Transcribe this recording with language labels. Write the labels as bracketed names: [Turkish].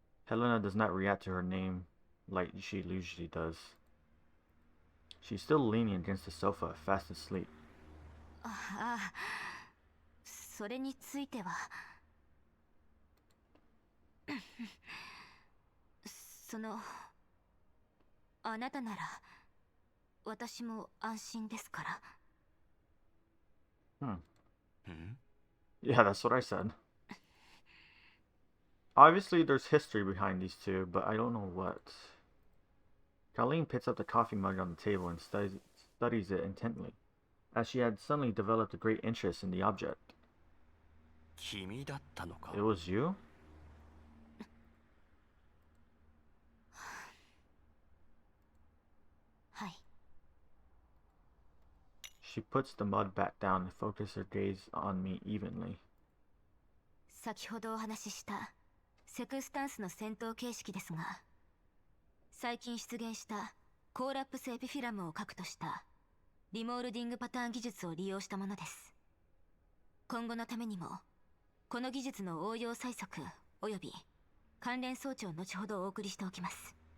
[English] Helena does not react to her name like she usually does. She's still leaning against the sofa, fast asleep. [Japanese] ああ、それについてはそのあなたなら私も安心ですから。 Hmm. ん？ [English] Yeah, that's what I said. Obviously, there's history behind these two, but I don't know what. Colleen picks up the coffee mug on the table and studies it intently, as she had suddenly developed a great interest in the object. [Japanese] 君だったのか。 [English] It was you? [Japanese] はい。 [English] She puts the mug back down and focuses her gaze on me evenly. [Japanese] 先ほどお話ししたセクスタンスの戦闘形式ですが、最近出現したコーラップスエピフィラムを核としたリモールディングパターン技術を利用したものです。今後のためにもこの技術の応用催促および関連装置を後ほどお送りしておきます。